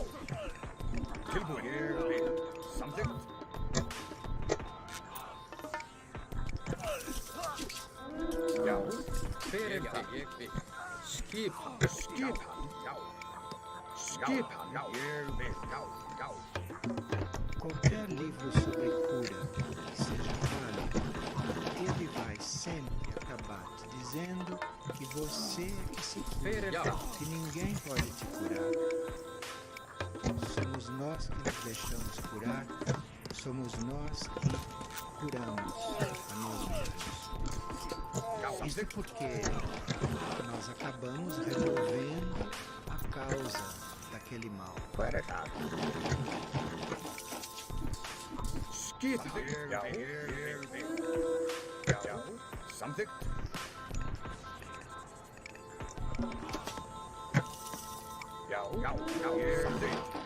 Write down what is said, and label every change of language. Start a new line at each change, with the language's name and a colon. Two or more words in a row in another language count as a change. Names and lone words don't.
Icelandic: Tilbúin. Ég vil. Samþykkt. Já. Hver það? Ég vil. Skipan. Skipan. Já. Skipan. Já. Ég vil. Já. Já.
Portuguese: Qualquer livro sobre cura que seja válido, ele vai sempre acabar te dizendo que você é que se cura, que ninguém pode te curar. Somos nós que nos deixamos curar, somos nós que curamos a nós mesmos. Isso porque nós acabamos removendo a causa daquele mal.
Icelandic: Hver það? Skipan. Já. Ég vil. Já. Samþykkt. Já. Já. Já. Samþykkt.